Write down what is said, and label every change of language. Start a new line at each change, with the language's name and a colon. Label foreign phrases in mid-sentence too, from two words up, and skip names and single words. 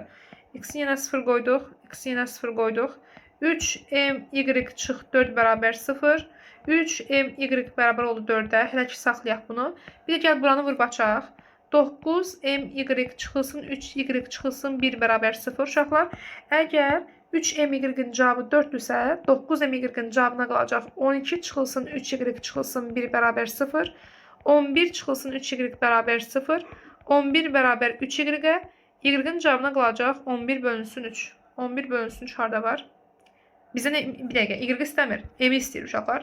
Azerbaijani: X-i yenə 0 qoyduq, x-i yenə 0 qoyduq. 3my çıx 4 bərabər 0. 3my bərabər oldu 4-ə. Hələ ki, saxlayaq bunu. Bir də gəl buranı vurub açaq. 9my çıxılsın 3y çıxılsın 1 bərabər 0 uşaqlar. Əgər 3my-in cavabı 4-dürsə, 9my-in cavabına qalacaq 12 çıxılsın 3y çıxılsın 1 bərabər 0. 11 çıxılsın 3y bərabər 0. 11 bərabər 3y-ə, y-in cavabına qalacaq 11 bölünsün 3. 11 bölünsün 3 harada var? Bizə bir dəqiqə, y istəmir, m-i istəyir uşaqlar.